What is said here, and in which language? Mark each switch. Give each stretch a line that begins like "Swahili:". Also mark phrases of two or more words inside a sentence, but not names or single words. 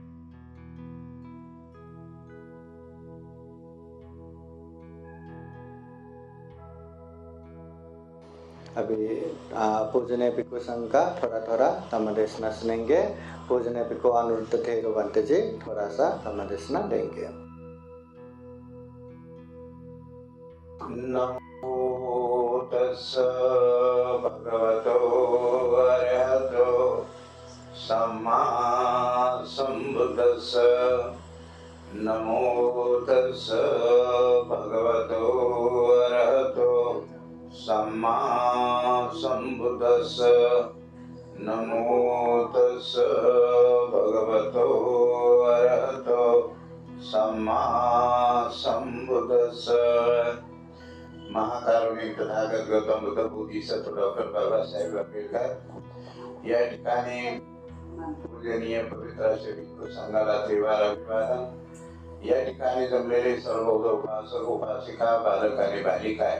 Hindi: अभी पूजने पिको संघ का थोड़ा थोड़ा धम्मदेशना सुनेंगे। पूजने पिको अनुरुद्ध थेरो बंते जी थोड़ा सा धम्मदेशना देंगे।
Pali: नमो तस्स भगवतो अरहतो सम्मा सम्बुद्धस्स नमो तस्स भगवतो अरहतो सम्मा सम्बुद्धस्स नमो तस्स भगवतो अरहतो सम्मा सम्बुद्धस्स।
Marathi: महाकारुणिक तथागत गौतम बुद्ध बोधिसत्व डॉक्टर बाबासाहेब आंबेडकर या ठिकाणी पूजनीय पवित्र असे भिक्खू संघाला त्रिवार अभिवादन। या ठिकाणी जमलेले सर्व उपासक उपासिका बालक आणि बालिका आहे।